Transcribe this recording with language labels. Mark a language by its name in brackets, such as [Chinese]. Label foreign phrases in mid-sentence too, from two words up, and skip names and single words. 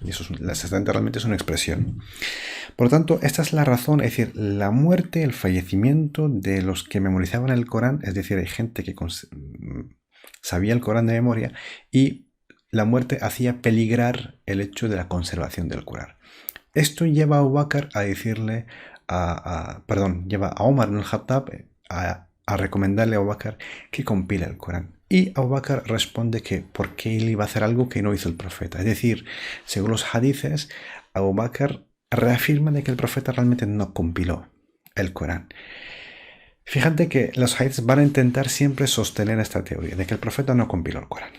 [Spanish] Y las 70 realmente es una expresión. Por lo tanto, esta es la razón, es decir, la muerte, el fallecimiento de los que memorizaban el Corán, es decir, hay gente que sabía el Corán de memoria y la muerte hacía peligrar el hecho de la conservación del Corán. Esto lleva a Abu Bakr a decirle, lleva a Omar ibn al-Khattab a recomendarle a Abu Bakr que compile el Corán. Y Abu Bakr responde que por qué él iba a hacer algo que no hizo el profeta. Es decir, según los hadices, Abu Bakr reafirma de que el profeta realmente no compiló el Corán. Fíjate que los hadices van a intentar siempre sostener esta teoría de que el profeta no compiló el Corán.